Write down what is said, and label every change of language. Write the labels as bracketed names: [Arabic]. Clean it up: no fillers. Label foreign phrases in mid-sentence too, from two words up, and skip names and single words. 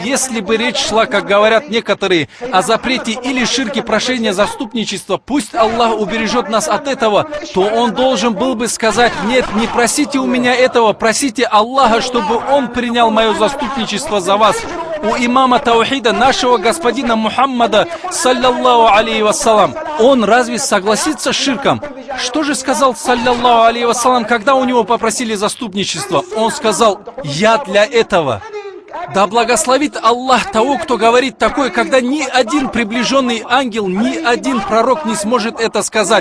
[Russian] Если бы речь шла, как говорят некоторые, о запрете или ширке прошения заступничества, пусть Аллах убережет нас от этого, то он должен был бы сказать: «Нет, не просите у меня этого, просите Аллаха, чтобы он принял мое заступничество за вас». У имама таухида, нашего господина Мухаммада, [Arabic] صلى الله عليه وسلم, [Russian] он разве согласится с ширком? Что же сказал, [Arabic] صلى الله عليه وسلم, [Russian] когда у него попросили заступничество? Он сказал: «Я для этого». Да благословит Аллах того, кто говорит такое, когда ни один приближенный ангел, ни один пророк не сможет это сказать.